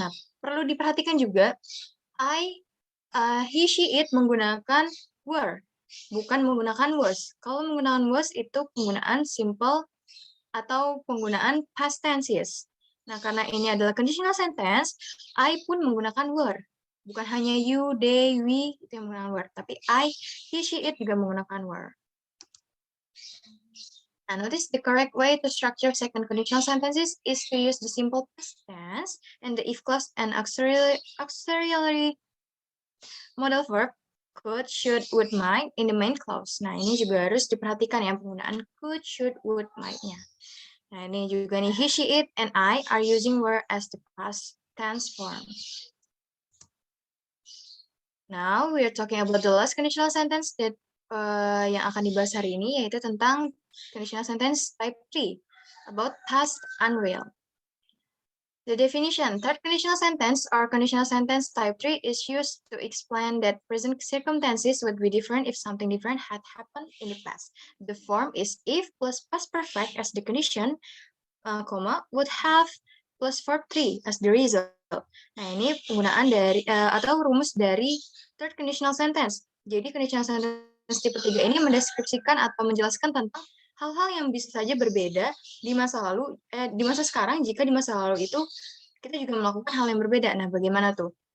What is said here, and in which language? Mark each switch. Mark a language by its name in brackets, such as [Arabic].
[Indonesian] Nah, perlu diperhatikan juga, he, she, it menggunakan were, bukan menggunakan was. Kalau menggunakan was itu penggunaan simple atau penggunaan past tenses. Nah, karena ini adalah conditional sentence, I pun menggunakan were. Bukan hanya you, they, we, itu yang menggunakan were. Tapi I, he, she, it juga menggunakan were. [English] Now, notice the correct way to structure second conditional sentences is to use the simple past tense and the if clause and auxiliary modal verb could, should, would, might in the main clause. [Indonesian] Nah, ini juga harus diperhatikan ya penggunaan could, should, would, might-nya. Nah, ini juga nih, [English] he, she, it, and I are using were as the past tense form. Now, we are talking about the last conditional sentence that [Indonesian] yang akan dibahas hari ini, yaitu tentang [English] conditional sentence type 3, about past unreal. The definition, third conditional sentence or conditional sentence type 3 is used to explain that present circumstances would be different if something different had happened in the past. The form is if plus past perfect as the condition, would have plus verb 3 as the result. [Indonesian] Nah, ini penggunaan dari atau rumus dari third conditional sentence. Jadi conditional sentence tipe 3 ini mendeskripsikan atau menjelaskan tentang hal-hal yang bisa saja berbeda di masa lalu, di masa sekarang jika di masa lalu itu kita juga melakukan hal yang berbeda. Nah, bagaimana tuh?